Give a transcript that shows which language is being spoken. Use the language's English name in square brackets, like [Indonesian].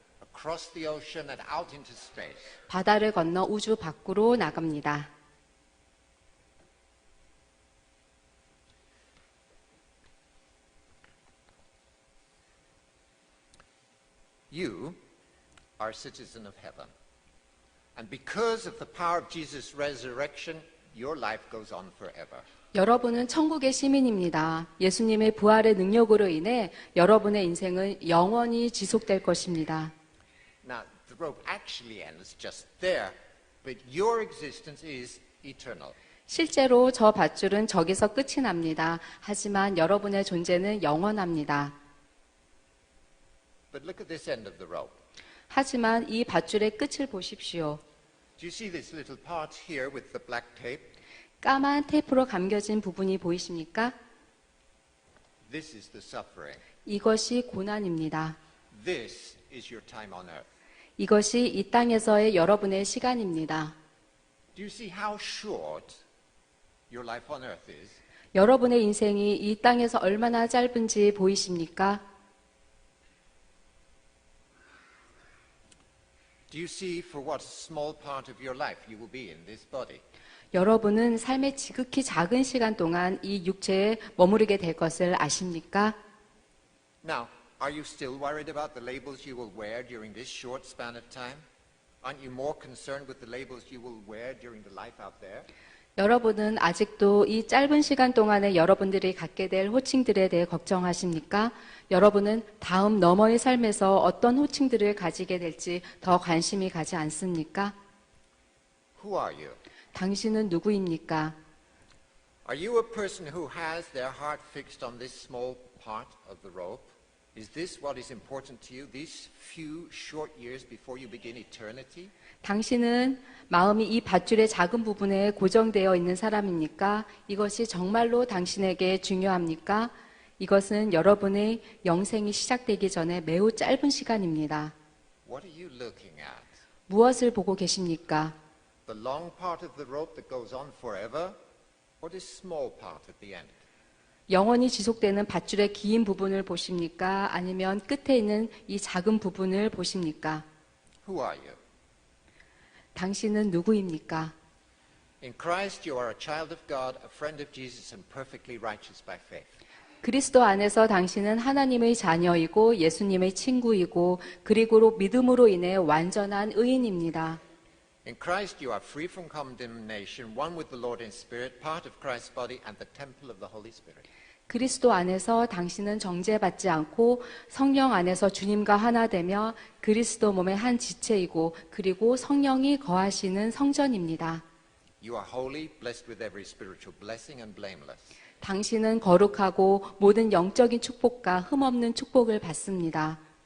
[English] across the ocean and out into space. [Korean] 바다를 건너 우주 밖으로 나갑니다. [English] You are a citizen of heaven. And because of the power of Jesus' resurrection, your life goes on forever. [Korean] 여러분은 천국의 시민입니다. 예수님의 부활의 능력으로 인해 여러분의 인생은 영원히 지속될 것입니다. [English] Now, the rope actually ends just there, but your existence is eternal. [Korean] 실제로 저 밧줄은 저기서 끝이 납니다. 하지만 여러분의 존재는 영원합니다. [English] But look at this end of the rope. [Korean] 하지만 이 밧줄의 끝을 보십시오. [English] Do you see this little part here with the black tape? [Korean] 까만 테이프로 감겨진 부분이 보이십니까? [English] This is the suffering. [Korean] 이것이 고난입니다. [English] This is your time on earth. [Korean] 이것이 이 땅에서의 여러분의 시간입니다. [English] Do you see how short your life on earth is? [Korean] 여러분의 인생이 이 땅에서 얼마나 짧은지 보이십니까? [English] Do you see for what small part of your life you will be in this body? [Korean] 여러분은 삶의 지극히 작은 시간 동안 이 육체에 머무르게 될 것을 아십니까? [English] Now, are you still worried about the labels you will wear during this short span of time? Aren't you more concerned with the labels you will wear during the life out there? [Korean] 여러분은 아직도 이 짧은 시간 동안에 여러분들이 갖게 될 호칭들에 대해 걱정하십니까? 여러분은 다음 너머의 삶에서 어떤 호칭들을 가지게 될지 더 관심이 가지 않습니까? [English] Who are you? [Korean] 당신은 누구입니까? [English] Are you a person who has their heart fixed on this small part of the rope? Is this what is important to you, these few short years before you begin eternity? [Korean] 당신은 마음이 이 밧줄의 작은 부분에 고정되어 있는 사람입니까? 이것이 정말로 당신에게 중요합니까? 이것은 여러분의 영생이 시작되기 전에 매우 짧은 시간입니다. [English] What are you looking at? [Korean] 무엇을 보고 계십니까? [English] The long part of the rope that goes on forever, or this small part at the end? [Korean] 영원히 지속되는 밧줄의 긴 부분을 보십니까? 아니면 끝에 있는 이 작은 부분을 보십니까? [English] Who are you? [Korean] 당신은 누구입니까? [English] In Christ, you are a child of God, a friend of Jesus, and perfectly righteous by faith. [Korean] 그리스도 안에서 당신은 하나님의 자녀이고 예수님의 친구이고 그리고 믿음으로 인해 완전한 의인입니다. [English] In Christ, you are free from condemnation, one with the Lord in spirit, part of Christ's body, and the temple of the Holy Spirit. [Korean] 그리스도 안에서 당신은 정죄받지 않고 성령 안에서 주님과 하나 되며 그리스도 몸의 한 지체이고 그리고 성령이 거하시는 성전입니다. [English] You are holy, blessed with every spiritual blessing and blameless. [Korean] 당신은 거룩하고 모든 영적인 축복과 흠없는 축복을 받습니다.